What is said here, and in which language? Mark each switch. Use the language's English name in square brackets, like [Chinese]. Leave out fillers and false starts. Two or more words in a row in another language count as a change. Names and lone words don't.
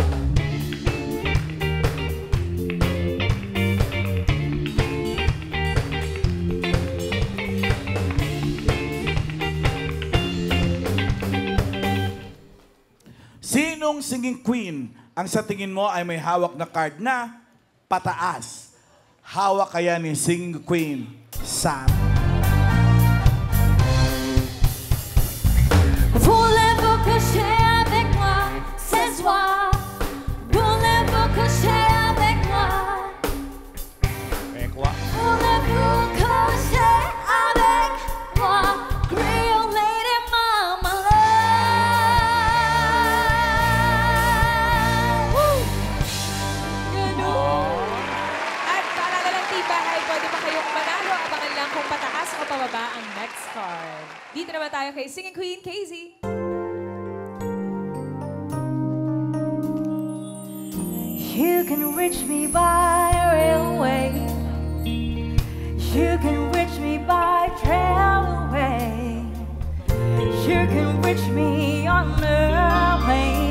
[Filipino] Sinong singing queen ang sa tingin mo ay may hawak na card na pataas? Hawak kaya ni singing queen Sam? [French] Voulez-vous coucher avec moi ce soir? Voulez-vous coucher avec moi? Ekwa. Voulez-vous coucher avec moi? [English] Creole lady mama love. Woo! [Filipino] Ganun. At paalala lang, Tibahay, pwede pa kayong manalo. Abangan lang kung pataas o pababa ang next card. Dito naman tayo kay Singing Queen, Casey. [English] You can reach me by railway. You can reach me by trailway. You can reach me on the plane.